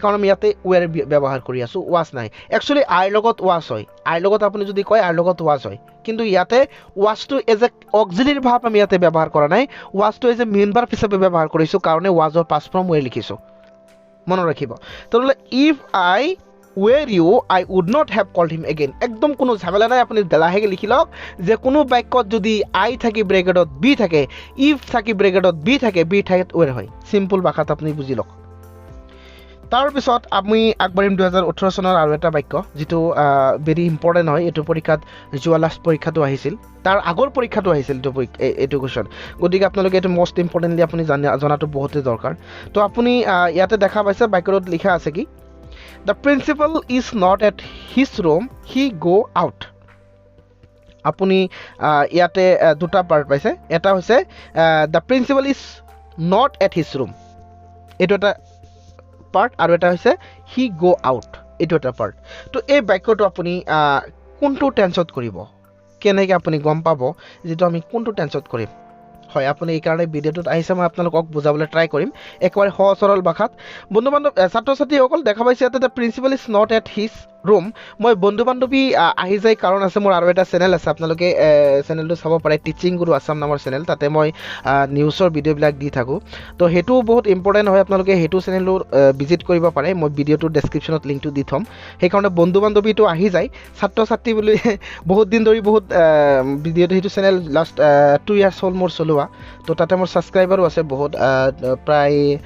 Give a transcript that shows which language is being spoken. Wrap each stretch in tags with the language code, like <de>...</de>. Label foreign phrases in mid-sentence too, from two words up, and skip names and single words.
<as>কাৰণে আমি ইয়াতে ওৱেৰ ব্যৱহাৰ কৰি আছো ওয়াজ নাই একচুয়ালি আইৰ লগত ওয়াজ হয় আইৰ লগত আপুনি যদি কয় আইৰ লগত ওয়াজ হয় কিন্তু ইয়াতে ওয়াজটো</as> <en>as a auxiliary verb</en> <as>আমি ইয়াতে ব্যৱহাৰ কৰা নাই ওয়াজটো</as> <en>as a main verb</en> <as>হিচাপে ব্যৱহাৰ কৰিছো কাৰণে ওয়াজৰ পাষ্ট ফৰ্ম ওৱেৰ লিখিছো মনত ৰাখিব তেতিয়াহ'লে</as> <en>if I where you I would not have called him again</en> <as>একদম কোনো ঝামেলা নাই আপুনি লাহেকে লিখি লওক যে কোনো বাক্যত যদি I থাকি ব্ৰেকেটত B থাকে if থাকি ব্ৰেকেটত B থাকে B ঠাইত where হয় সিম্পল ভাষাত আপুনি বুজি লওক তাৰ পিছত আমি আগবাঢ়িম 2018 চনৰ আৰু এটা বাক্য যেটো</as> <en>very important</en> <as>হয় এটো পৰীক্ষাত যোৱা লাষ্ট পৰীক্ষাটো আহিছিল তাৰ আগৰ পৰীক্ষাটো আহিছিল এটো কোৱেশ্চন গতিকে আপোনালোকে এটো</as> <en>most importantly</en> <as>আপুনি জানাটো বহুতে দৰকাৰ তো আপুনি ইয়াতে দেখা পাইছে বাক্যত লিখা আছে কি</as> <en>The principal is not at his room, he go out.</en> <as>আপুনি ইয়াত দুটা পাৰ্ট পাইছে. এটা হৈছে</as> <en>the principal is not at his room.</en> <as>এইটো এটা পাৰ্ট আৰু এটা হৈছে</as> <en>he go out.</en> <as>এইটো এটা পাৰ্ট. তো এই বাক্য টো আপুনি কোনটো টেন্স ত কৰিব. কেনেকৈ আপুনি গম পাব যিটো আমি কোনটো টেন্স ত কৰিম. হয় আপুনি এই কাৰণে ভিডিওটোত আহিছে মই আপোনালোকক বুজাবলৈ ট্ৰাই কৰিম একবাৰে সহজ সৰল ভাষাত বন্ধু বান্ধৱ ছাত্ৰ ছাত্ৰীসকল দেখা পাইছে ইয়াতে</as> <en>the principal is not at his room</en> <as>মই বন্ধু বান্ধৱী আহি যায় কাৰণ আছে মোৰ আৰু এটা চেনেল আছে আপোনালোকে চেনেলটো চাব পাৰে টিচিং গুৰু আসাম নামৰ চেনেল তাতে মই নিউজৰ ভিডিঅ'বিলাক দি থাকো তো হেতু বহুত ইম্পৰ্টেন্ট হয় আপোনালোকে হেতু চেনেলটো ভিজিট কৰিব পাৰে মই ভিডিঅ'টোৰ ডেসক্ৰিপচনত লিংকটো দি থম সেই কাৰণে বন্ধু বান্ধৱীটো আহি যায় ছাত্ৰ ছাত্ৰী বুলি বহুত দিন ধৰি বহুত ভিডিঅ'টো হেতু চেনেল</as> <en>last 2 years</en> <as>হ'ল মোৰ চলোৱা তো তাতে মোৰ সাবস্ক্ৰাইবাৰো আছে বহুত প্ৰায়</as>